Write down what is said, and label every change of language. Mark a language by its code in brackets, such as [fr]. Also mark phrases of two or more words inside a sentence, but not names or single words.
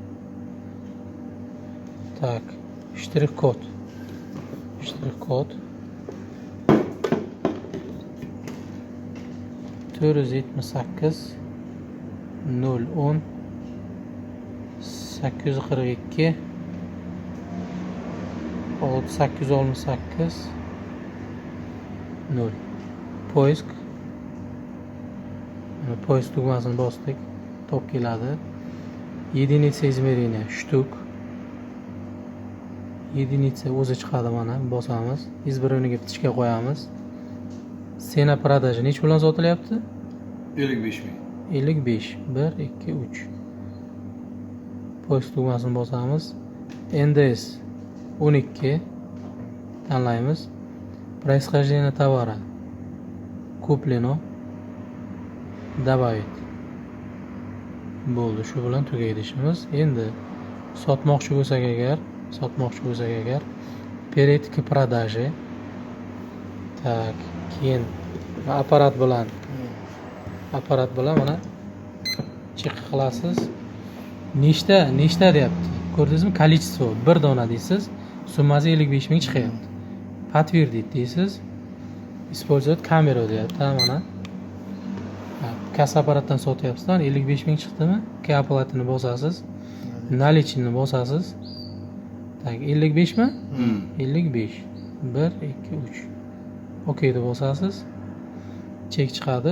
[ru] так, штрих-код, 478 010 842 868 0. [uz] Poisk. Poisk tugmasini bosdik. Top keladi. [ru] Единица измерения shtuk. [uz] Единица o'zi chiqadi mana, bosamiz. Izbirovniga bitishga qo'yamiz. [ru] Цена продажа [uz] nech bilan sotilyapti? 55 ming. 55. 1 2 3. Poisk tugmasini bosamiz. NDS 12 tanlaymiz. [ru] Происхождение товара. Куплено. Добавить. [uz] Bo'ldi, shu bilan tugaydi ishimiz. Endi sotmoqchi bo'lsak agar, [ru] перейти к продаже. Так, [uz] keyin apparat bilan mana chek qilasiz. Nechta deyapti. Ko'rdingizmi? Количество 1 dona deysiz, summasi 55 ming chiqyapti. [ru] Подтвердить deysiz. Использовать камеру deyapti. [uz] Mana kassa apparatdan sotyapsiz. 55 ming chiqdimi? Oplatini bosasiz. Наличныйni bosasiz. Tak, 55 mi? 55. 1 2 3. Okey deb bosasiz. Chek chiqadi.